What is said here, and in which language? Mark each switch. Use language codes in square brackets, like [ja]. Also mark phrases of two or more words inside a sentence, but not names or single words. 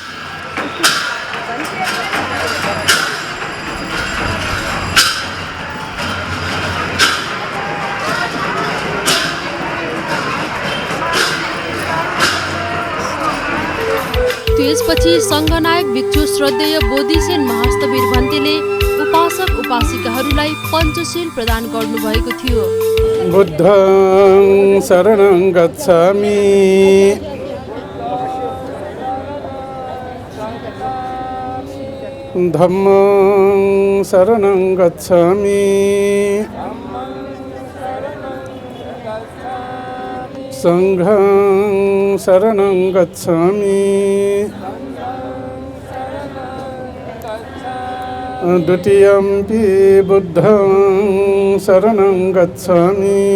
[ne] त्यसपछि संघनायक भिक्षु श्रद्धेय बोधिसेन महास्तवीर भन्तेले उपासक उपासिकाहरूलाई पञ्चशील प्रदान गर्नुभएको थियो। [pi] बुद्धं शरणं गच्छामि धम्मं शरणं गच्छामि संघं शरणं गच्छामि द्वितीयंपि बुद्धं शरणं गच्छामि